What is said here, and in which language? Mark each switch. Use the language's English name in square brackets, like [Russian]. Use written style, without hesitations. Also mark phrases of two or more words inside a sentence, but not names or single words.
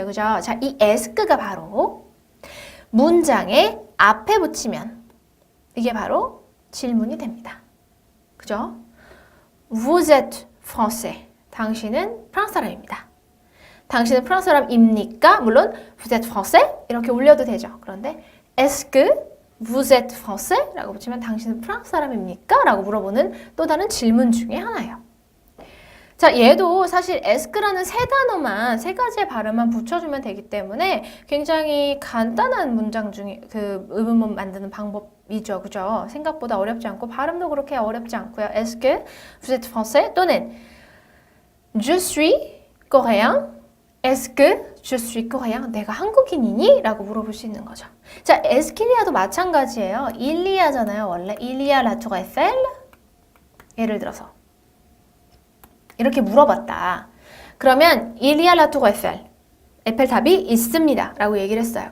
[Korean] 그죠? 자, 이 에스크가 바로 문장의 앞에 붙이면 이게 바로 질문이 됩니다. 그죠? [French] Vous êtes français. [Korean] 당신은 프랑스 사람입니다. 당신은 프랑스 사람입니까? [French] 물론 Vous êtes français? [Korean] 이렇게 올려도 되죠. 그런데 [French] Est-ce que vous êtes français? [Korean] 라고 붙이면 당신은 프랑스 사람입니까? 라고 물어보는 또 다른 질문 중에 하나예요. 자, 얘도 사실 에스크라는 세 단어만, 세 가지의 발음만 붙여주면 되기 때문에 굉장히 간단한 문장 중에 그 의문문 만드는 방법이죠. 그죠? 생각보다 어렵지 않고 발음도 그렇게 어렵지 않고요. [French] Est-ce que vous êtes français? 또는 Je suis coréen. Est-ce que je suis coréen? [Korean] 내가 한국인이니? 라고 물어볼 수 있는 거죠. 자, 에스킬리아도 마찬가지예요. 일리아잖아요. 원래 [French] il y a la tour Eiffel? [Korean] 예를 들어서 이렇게 물어봤다. [French] 그러면 il y a la tour Eiffel. [Korean] 에펠탑이 있습니다. 라고 얘기를 했어요.